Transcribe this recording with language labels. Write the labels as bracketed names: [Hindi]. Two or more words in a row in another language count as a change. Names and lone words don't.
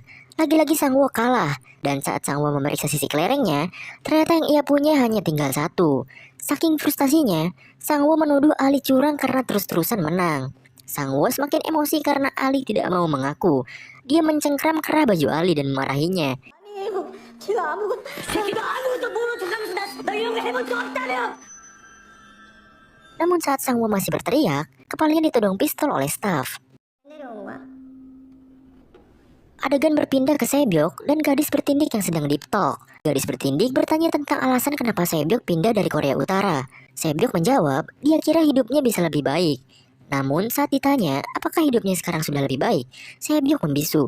[Indonesian] Lagi-lagi Sangwo kalah. Dan saat Sangwo memeriksa sisi kelerengnya, ternyata yang ia punya hanya tinggal satu. Saking frustasinya, Sangwo menuduh Ali curang karena terus-terusan menang. Sangwo semakin emosi karena Ali tidak mau mengaku. Dia mencengkram kerah baju Ali dan memarahinya. [Korean] 아니에요. 제가 아무것도 새끼가 아무것도 모르는 척하면서 나 이런 거 해본 적 없다며. [Indonesian] Namun saat Sangwo masih berteriak, kepalanya ditodong pistol oleh staf. [Korean] 내려온 거야. [Indonesian] Adegan berpindah ke Sebyok dan gadis bertindik yang sedang [English] deep talk. [Indonesian] Gadis bertindik bertanya tentang alasan kenapa Sebyok pindah dari Korea Utara. Sebyok menjawab, dia kira hidupnya bisa lebih baik. Namun saat ditanya, apakah hidupnya sekarang sudah lebih baik, Sebyok membisu.